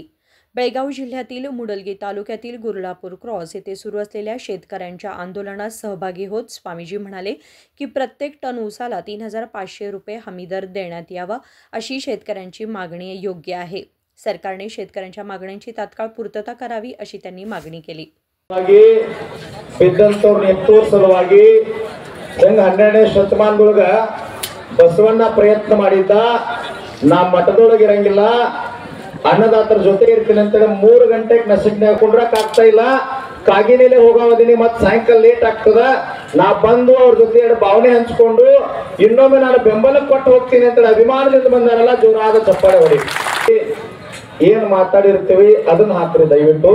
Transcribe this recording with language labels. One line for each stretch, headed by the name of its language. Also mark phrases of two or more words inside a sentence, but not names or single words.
Marathi: बेळगाव जिल्ह्यातील मुडलगी तालुक्यातील गुरलापूर क्रॉस येथे सुरू असलेल्या शेतकऱ्यांच्या आंदोलनात सहभागी होत स्वामीजी म्हणाले की प्रत्येक टन उसाला 3500 रुपये हमीदर देण्यात यावा अशी शेतकऱ्यांची मागणी योग्य आहे। सरकारने शेतकऱ्यांच्या मागण्यांची तात्काळ पूर्तता करावी अशी त्यांनी मागणी केली।
Kannada: ಸಲುವಾಗಿ 12ನೇ ಶತಮಾನದೊಳಗ ಬಸವಣ್ಣ ಪ್ರಯತ್ನ ಮಾಡಿದ್ದ ನಾ ಮಠದೊಳಗೆ ಇರಂಗಿಲ್ಲ ಅನ್ನದಾತರ ಜೊತೆ ಇರ್ತೀನಿ ಅಂತ 3 ಗಂಟೆಗೆ ನಸಿಕ್ನಾಗ ಕುಂಡ್ರಕ್ ಆಗ್ತಾ ಇಲ್ಲ ಕಾಗಿನೆಲೆ ಹೋಗೋದಿನಿ ಮತ್ತೆ ಸಾಯಂಕಾಲ ಲೇಟ್ ಆಗ್ತದ ನಾ ಬಂದು ಅವ್ರ ಜೊತೆ ಭಾವನೆ ಹಂಚಿಕೊಂಡು ಇನ್ನೊಮ್ಮೆ ನಾನು ಬೆಂಬಲ ಕೊಟ್ಟು ಹೋಗ್ತೀನಿ ಅಂತ ಅಭಿಮಾನದಿಂದ ಬಂದಾರಲ್ಲ ಜೋರಾದ ಚಪ್ಪಾಳೆ ಹೊಡಿ ಏನು ಮಾತಾಡಿರ್ತೀವಿ ಅದನ್ನ ಹಾಕ್ರಿ ದಯವಿಟ್ಟು।